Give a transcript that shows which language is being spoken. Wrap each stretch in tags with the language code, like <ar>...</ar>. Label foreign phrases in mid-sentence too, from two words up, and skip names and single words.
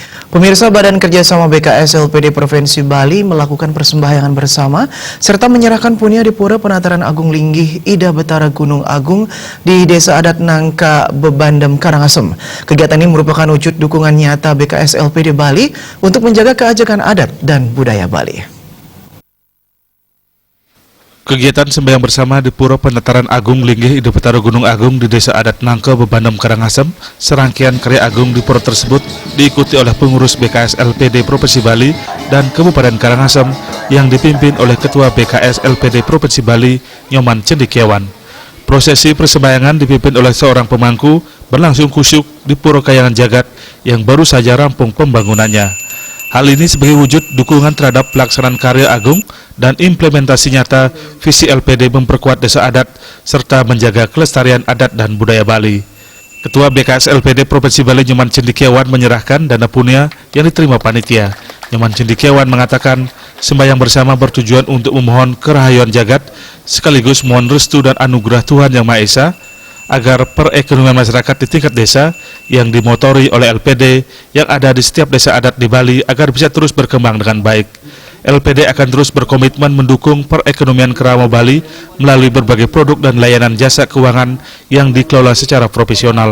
<id>Pemirsa, Badan Kerjasama BKS LPD Provinsi Bali melakukan persembahyangan bersama serta menyerahkan punia di Pura Penataran Agung Linggih Ida Betara Gunung Agung di Desa Adat Nangka Bebandem, Karangasem. Kegiatan ini merupakan wujud dukungan nyata BKS LPD Bali untuk menjaga keajekan adat dan budaya Bali. Kegiatan sembahyang bersama di Pura Penataran Agung Linggih Ida Betara Gunung Agung di Desa Adat Nangka Bebandem, Karangasem, serangkaian karya agung di pura tersebut diikuti oleh pengurus BKS LPD Provinsi Bali dan Kabupaten Karangasem yang dipimpin oleh Ketua BKS LPD Provinsi Bali, Nyoman Cendekiawan. Prosesi persembahyangan dipimpin oleh seorang pemangku berlangsung kusyuk di Pura Kayangan Jagat yang baru saja rampung pembangunannya. Hal ini sebagai wujud dukungan terhadap pelaksanaan karya agung dan implementasi nyata visi LPD memperkuat desa adat serta menjaga kelestarian adat dan budaya Bali. Ketua BKS LPD Provinsi Bali Nyoman Cendekiawan menyerahkan dana punia yang diterima panitia. Nyoman Cendekiawan mengatakan sembahyang bersama bertujuan untuk memohon kerahayuan jagat sekaligus mohon restu dan anugerah Tuhan Yang Maha Esa agar perekonomian masyarakat di tingkat desa yang dimotori oleh LPD yang ada di setiap desa adat di Bali agar bisa terus berkembang dengan baik. LPD akan terus berkomitmen mendukung perekonomian Kerawang Bali melalui berbagai produk dan layanan jasa keuangan yang dikelola secara profesional.</id>